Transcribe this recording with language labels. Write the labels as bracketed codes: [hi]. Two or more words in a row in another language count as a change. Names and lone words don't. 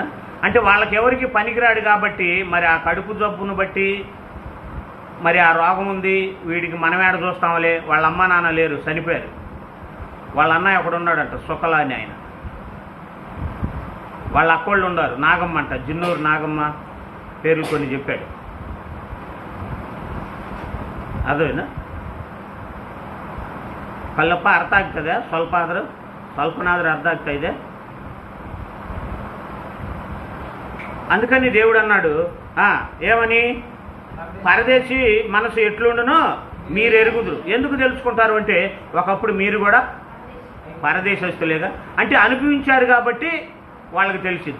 [te] అంటే వాళ్ళకి ఎవరికి పనికిరాడు కాబట్టి, మరి ఆ కడుపు జబ్బును బట్టి, మరి ఆ రోగం ఉంది వీడికి మనం ఏడ చూస్తాంలే, వాళ్ళ అమ్మ నాన్న లేరు, చనిపోయారు. వాళ్ళ అన్నయ్య ఒకడున్నాడంట, సుఖల అని ఆయన. వాళ్ళ అక్కోళ్ళు ఉన్నారు, నాగమ్మ అంట, జిన్నూరు నాగమ్మ పేర్లు కొన్ని చెప్పాడు. అదేనా? [kn] ಕಲ್ಲಪ್ಪ ಅರ್ಥ ಆಗ್ತದೆ ಸ್ವಲ್ಪನಾದರೂ ಅರ್ಥ ಆಗ್ತಾ ಇದೆ. [te] అందుకని దేవుడు అన్నాడు ఏమని, పరదేశీ మనసు ఎట్లుండునో మీరు ఎరుగుదురు. ఎందుకు తెలుసుకుంటారు అంటే, ఒకప్పుడు మీరు కూడా పరదేశస్తులేగా, అంటే అనుభవించారు కాబట్టి వాళ్ళకి తెలిసింది.